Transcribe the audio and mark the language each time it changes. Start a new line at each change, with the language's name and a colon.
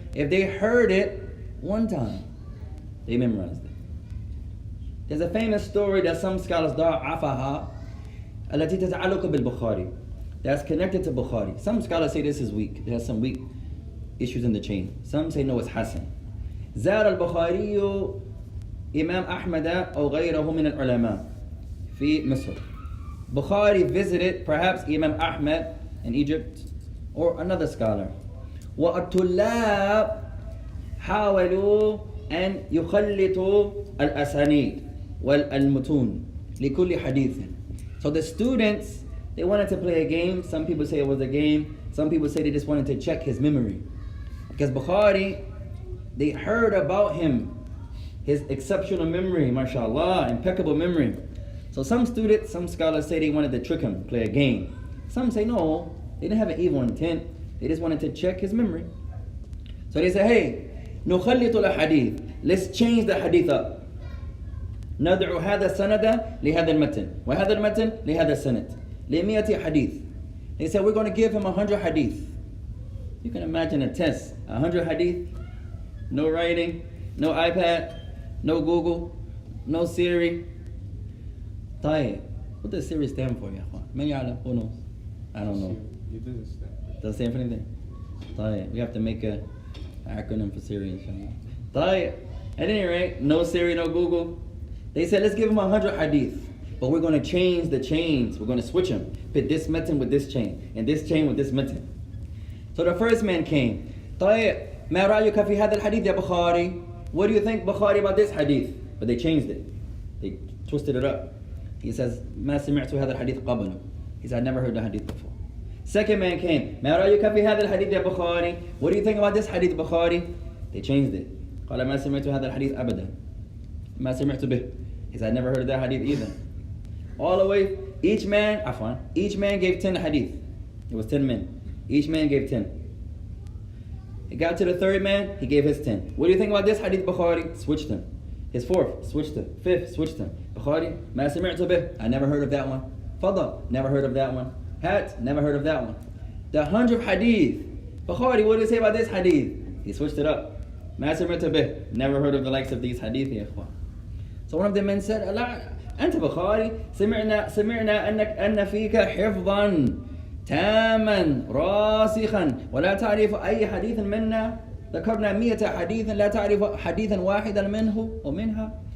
English: If they heard it one time, they memorized it. There's a famous story that some scholars
Arabic: ضعفها التي تتعلق بالبخاري,
English: that's connected to Bukhari. Some scholars say this is weak. It has some weak issues in the chain. Some say no, it's Hasan.
Arabic: زار البخاري إمام أحمد أو غيره من العلماء في مصر.
English: Bukhari visited perhaps Imam Ahmad in Egypt or another scholar.
Arabic: والطلاب حاولوا أن يخلطوا الأسانيد والمتون لكل حديث.
English: So the students, they wanted to play a game. Some people say it was a game. Some people say they just wanted to check his memory. Because Bukhari, they heard about him, his exceptional memory, mashallah, impeccable memory. So some students, some scholars say they wanted to trick him, play a game. Some say no, they didn't have an evil intent. They just wanted to check his memory. So they say, hey,
Arabic: نخلط الحديث.
English: Let's change the hadith up.
Arabic: ندعو هذا السند لهذا المتن وهذا المتن لهذا السند لمئة حديث.
English: They said we're going to give him 100 hadith. You can imagine a test, 100 hadith, no writing, no iPad, no Google, no Siri. طيب, what does Siri stand for, يا أخوان?
Arabic: من يعلم?
English: Who knows? I don't know. It doesn't stand. Doesn't stand for anything? طيب, we have to make an acronym for Siri, inshallah. طيب, at any rate, no Siri, no Google. They said, let's give him 100 hadith, but we're going to change the chains. We're going to switch them. Put this metin with this chain, and this chain with this metin. So the first man came.
Arabic: طيب, ما رأيك في هذا الحديث يا بخاري?
English: What do you think, Bukhari, about this hadith? But they changed it. They twisted it up. He says,
Arabic: ما سمعت هذا الحديث قبله.
English: He said, I never heard the hadith before. Second man came.
Arabic: ما رأيك في هذا الحديث يا بخاري?
English: What do you think about this hadith, Bukhari? They changed it.
Arabic: قال ما سمعت هذا الحديث أبدا. ما سمعت به.
English: He said, I never heard of that hadith either. All the way, each man gave 10 hadith. It was 10 men. Each man gave 10. He got to the third man, he gave his 10. What do you think about this hadith, Bukhari? Switched him. His fourth, switched him. Fifth, switched him.
Arabic: Bukhari, ما سمعت به.
English: I never heard of that one. Fadl, never heard of that one. Hat, never heard of that one. The 100th hadith. Bukhari, what do you say about this hadith? He switched it up.
Arabic: ما سمعت به.
English: Never heard of the likes of these hadith, يا إخوان. So one of the men said,
Arabic: لا أنت بخاري سمعنا أن فيك حفظا تاما راسخا ولا تعرف أي حديث منا ذكرنا 100 حديثا لا تعرف حديثا واحدا منه ومنها.